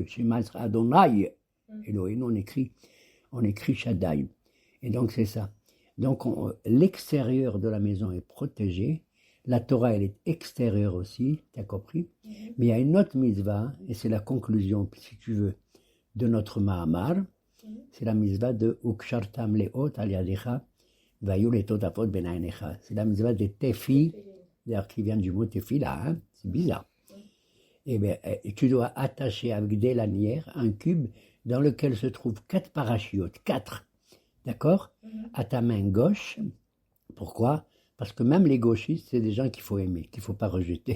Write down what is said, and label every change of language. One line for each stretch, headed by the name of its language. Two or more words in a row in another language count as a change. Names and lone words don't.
French: Chez Maître Adonai, Elohim, on écrit Shaddai. Et donc c'est ça. Donc l'extérieur de la maison est protégé. La Torah, elle est extérieure aussi, tu as compris? Mais il y a une autre mitzvah, et c'est la conclusion, si tu veux, de notre Mahamar. C'est la mitzvah de
Hebrew: וקשרתם לאות על ידך והיו לטוטפות בין עיניך.
French: C'est la mitzvah des tefi. D'ailleurs, qui vient du mot tefila, hein? C'est bizarre. Eh bien, tu dois attacher avec des lanières un cube dans lequel se trouvent 4 parachutes, 4, d'accord, à ta main gauche. Pourquoi? Parce que même les gauchistes, c'est des gens qu'il faut aimer, qu'il ne faut pas rejeter.